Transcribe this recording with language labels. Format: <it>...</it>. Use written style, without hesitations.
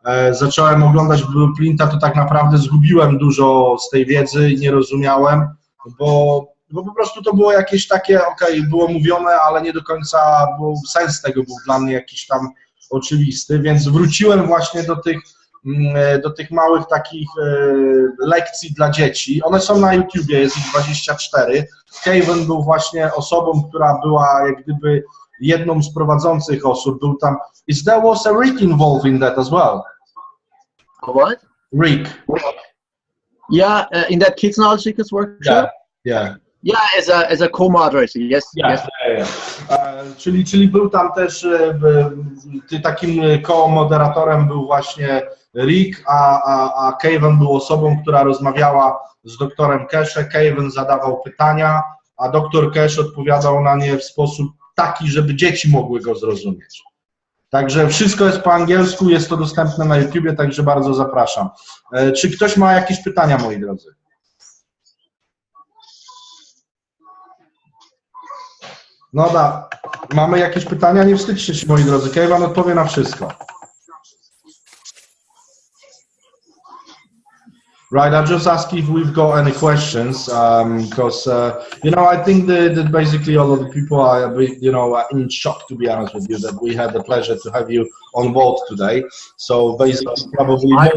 <pl>Zacząłem oglądać Blueprinta, to tak naprawdę zgubiłem dużo z tej wiedzy i nie rozumiałem, bo po prostu to było jakieś takie, okej, było mówione, ale nie do końca sens tego był dla mnie jakiś tam oczywisty, więc wróciłem właśnie do tych małych takich lekcji dla dzieci. One są na YouTubie, jest ich 24. Kevin był właśnie osobą, która była jak gdyby jedną z prowadzących osób. Był tam.</pl> <en>Is there was a Rick involved in that as well? What? Rick. Yeah, in that Kids Knowledge Seekers workshop? Yeah. Yeah, as a co-moderator, yes. Yeah, yes. Yeah.</en> <pl>Czyli był tam też, takim ko-moderatorem był właśnie Rick, a Kevin był osobą, która rozmawiała z doktorem Keshe. Kevin zadawał pytania, a doktor Keshe odpowiadał na nie w sposób taki, żeby dzieci mogły go zrozumieć. Także wszystko jest po angielsku, jest to dostępne na YouTubie, także bardzo zapraszam. Czy ktoś ma jakieś pytania, moi drodzy? No da, mamy jakieś pytania? Nie wstydźcie się, moi drodzy, Kevin odpowie na wszystko.</pl> <en>Right, I'll just ask if we've got any questions, because, you know, I think that basically all of the people are a bit, you know, in shock, to be honest with you, that we had the pleasure to have you on board today. So basically, probably...</en>